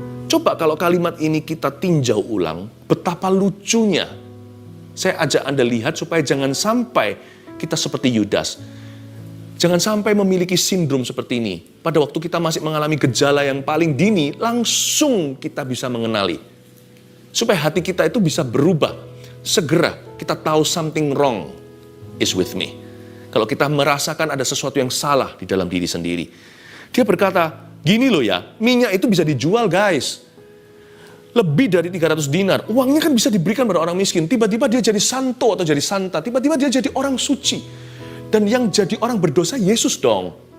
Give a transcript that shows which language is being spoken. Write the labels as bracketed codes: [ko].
[id] Coba kalau kalimat ini kita tinjau ulang, betapa lucunya. Saya ajak Anda lihat supaya jangan sampai kita seperti Yudas. Jangan sampai memiliki sindrom seperti ini. Pada waktu kita masih mengalami gejala yang paling dini, langsung kita bisa mengenali. Supaya hati kita itu bisa berubah. Segera kita tahu [en] something wrong is with me. [id] Kalau kita merasakan ada sesuatu yang salah di dalam diri sendiri. Dia berkata, gini loh ya, minyak itu bisa dijual guys. Lebih dari 300 dinar. Uangnya kan bisa diberikan pada orang miskin. Tiba-tiba dia jadi santo atau jadi santa. Tiba-tiba dia jadi orang suci. Dan yang jadi orang berdosa Yesus dong.